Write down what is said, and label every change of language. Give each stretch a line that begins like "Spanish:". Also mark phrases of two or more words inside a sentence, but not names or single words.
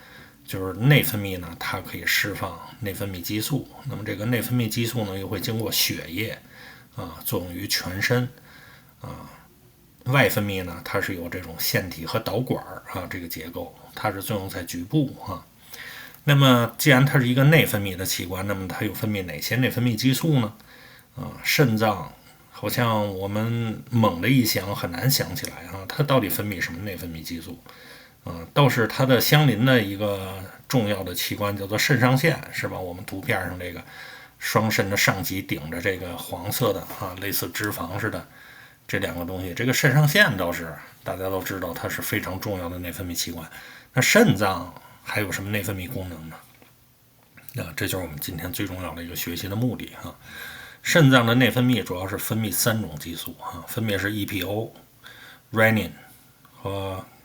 Chinese: 就是內分泌呢，它可以釋放內分泌激素，那麼這個內分泌激素呢，又會經過血液作用於全身外分泌呢，它是有這種腺體和導管這個結構，它是作用在局部那麼既然它是一個內分泌的器官，那麼它又分泌哪些內分泌激素呢？腎臟好像我們猛的一想很難想起來它到底分泌什麼內分泌激素？倒是它的相鄰的一個重要的器官叫做腎上腺，是吧？我們圖片上這個雙腎的上棘頂着這個黃色的類似脂肪似的這兩個東西，這個腎上腺倒是大家都知道它是非常重要的內分泌器官。那腎臟還有什麼內分泌功能呢？這就是我們今天最重要的一個學習的目的腎臟的內分泌主要是分泌三種激素分別是 EPO、Renin 和